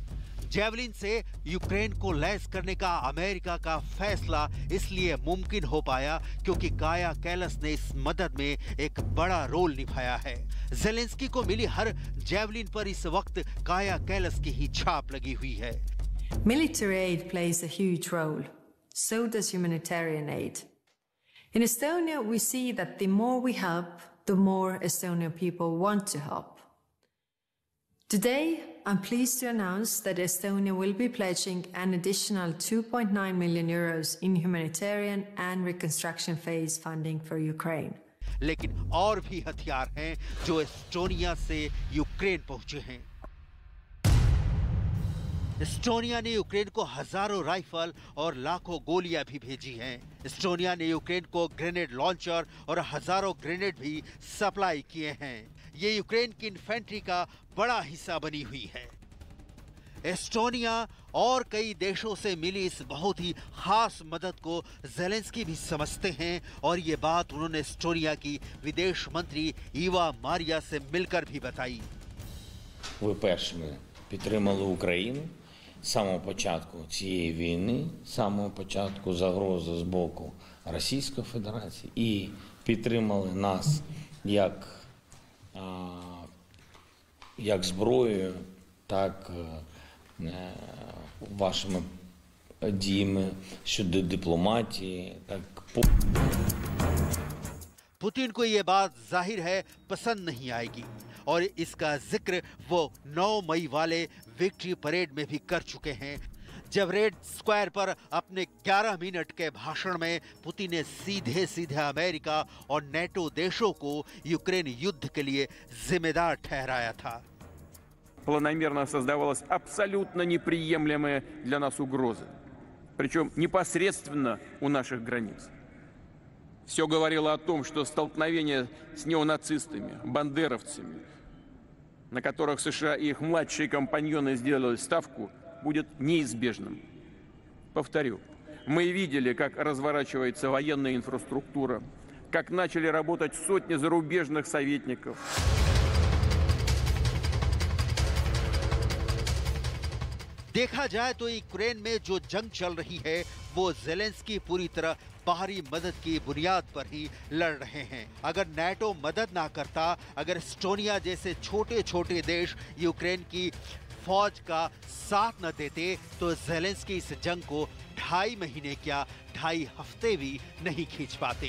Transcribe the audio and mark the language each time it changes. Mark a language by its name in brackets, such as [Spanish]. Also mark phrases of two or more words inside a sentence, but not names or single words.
[Hindi] जैवलिन से यूक्रेन को लैस करने का अमेरिका का फैसला इसलिए मुमकिन हो पाया क्योंकि काया कैलस ने इस मदद में एक बड़ा रोल निभाया है। ज़ेलेंस्की को मिली हर जैवलिन पर इस वक्त काया कैलस की ही छाप लगी हुई है। [English] Military aid plays a huge role. So does humanitarian aid. In Estonia, we see that the more we help, the more Estonian people want to help. Today, I'm pleased to announce that Estonia will be pledging an additional 2.9 million euros in humanitarian and reconstruction phase funding for Ukraine. [Hindi] लेकिन और भी हथियार हैं जो एस्टोनिया से यूक्रेन पहुंचे हैं। एस्टोनिया ने यूक्रेन को हजारों राइफल और लाखों गोलियां भी भेजी हैं। एस्टोनिया ने यूक्रेन को [English] grenade launcher [Hindi] और हजारों ग्रेनेड भी सप्लाई किए हैं। ये यूक्रेन की इन्फेंट्री का बड़ा हिस्सा बनी हुई है। एस्टोनिया और कई देशों से मिली इस बहुत ही खास मदद को ज़ेलेंस्की भी समझते हैं और ये बात उन्होंने एस्टोनिया की विदेश मंत्री ईवा मारिया से मिलकर भी बताई। [Ukrainian] Ви першими підтримали Україну з самого початку цієї війни, з самого початку загрози з боку Російської Федерації і підтримали нас як зброєю, так вашими діями щодо дипломатії, так [Hindi] पुतिन को ये बात जाहिर है पसंद नहीं आएगी और इसका जिक्र वो 9 मई वाले [English] victory parade [Hindi] में भी कर चुके हैं, जब रेड स्क्वायर पर अपने 11 मिनट के भाषण में पुतिन ने सीधे सीधे अमेरिका और नेटो देशों को यूक्रेन युद्ध के लिए जिम्मेदार ठहराया था। [Russian] Планомерно создавалась абсолютно неприемлемая для нас угроза, причем непосредственно у наших границ. Все говорило о том, что столкновение с неонацистами, бандеровцами, на которых США и их младшие компаньоны сделали ставку, будет неизбежным. Повторю, мы видели, как разворачивается военная инфраструктура, как начали работать сотни зарубежных советников. [Hindi] देखा जाए तो यूक्रेन में जो जंग चल रही है वो ज़ेलेंस्की पूरी तरह बाहरी मदद की बुनियाद पर ही लड़ रहे हैं। अगर नाटो मदद ना करता, अगर एस्टोनिया जैसे छोटे छोटे देश यूक्रेन की फौज का साथ न देते तो ज़ेलेंस्की इस जंग को 2.5 महीने क्या 2.5 हफ्ते भी नहीं खींच पाते।